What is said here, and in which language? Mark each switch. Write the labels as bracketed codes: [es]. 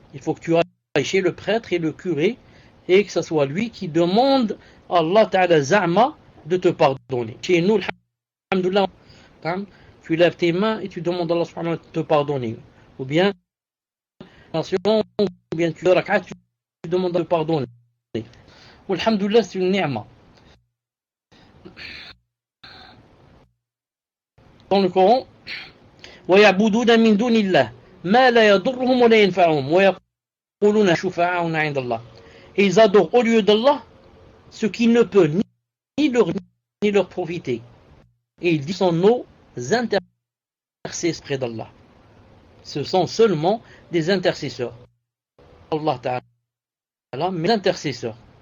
[fr] Il faut que tu ailles chez le prêtre et le curé et que ce soit lui qui demande à Allah ta'ala za'ma de te pardonner. Chez nous, alhamdoulilah, tu lèves tes mains et tu demandes à Allah subhanahu wa ta'ala de te pardonner. Ou bien ou bien tu rak'at, tu demandes de pardonner. Alhamdulillah, c'est une ni'ma. Dans le Coran, [ar] وَيَعْبُدُونَ مِن دُونِ اللَّهِ مَا لَا يَضُرُّهُمْ وَلَا يَنْفَعُهُم وَيَقُولُونَ شُفَعَاؤُنَا عِندَ اللَّهِ. [fr] Et ils adorent au lieu d'Allah ce qui ne peut ni leur profiter. Et ils disent sont nos intercesseurs près d'Allah. Ce sont seulement des intercesseurs. Allah Ta'ala, mais intercesseurs.